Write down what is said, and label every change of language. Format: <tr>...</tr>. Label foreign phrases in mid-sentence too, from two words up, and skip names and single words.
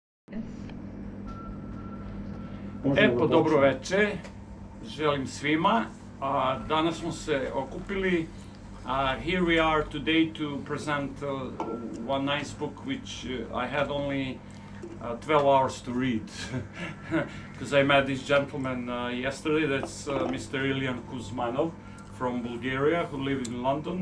<sr>Dobro veče, želim svima. Danas smo se okupili.</sr> <en>Here we are today to present one nice book which I had only 12 hours to read. Because I met this gentleman yesterday, that's Mr. Iliyan Kuzmanov from Bulgaria, who lived in London.</en>